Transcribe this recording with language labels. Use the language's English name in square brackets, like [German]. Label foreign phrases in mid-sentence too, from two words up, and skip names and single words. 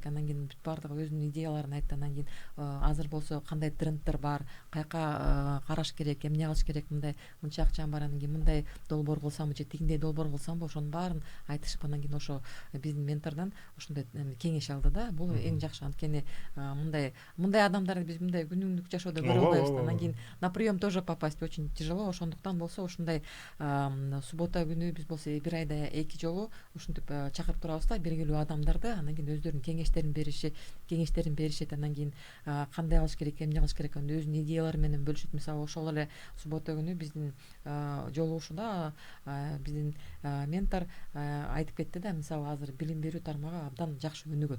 [Kyrgyz] Анан кийин бүт бардыгы өзүнүн идеяларын айтты. Анан кийин азыр болсо кандай тренддер бар, каяка караш керек, эмне кылыш керек, мындай мынча акчам бар, анан кийин мындай долбоор кылсамбы же тигиндей долбоор кылсамбы, ошонун баарын айтышып, анан кийин ошо биздин ментордон ошондой кеңеш алды да. Бул эң жакшы, анткени мындай адамдарды биз мындай күнүмдүк жашоодо көрө албайбыз. Анан кийин [Russian] на прием тоже попасть очень тяжело. [Kyrgyz] Ошондуктан болсо ушундай суббота күнү биз болсо 1 айда 2 жолу ушинтип чакырып турабыз да, белгилүү адамдарды. Анан кийин өздөрүнүн кеңештерин беришет. Анан кийин кандай кылыш керек, эмне кылыш керек, өзүнүн идеялары менен бөлүшөт. Мисалы ошол эле суббота күнү биздин жолугушууда биздин ментор айтып кетти да, мисалы азыр билим берүү тармагы абдан жакшы өнүгөт.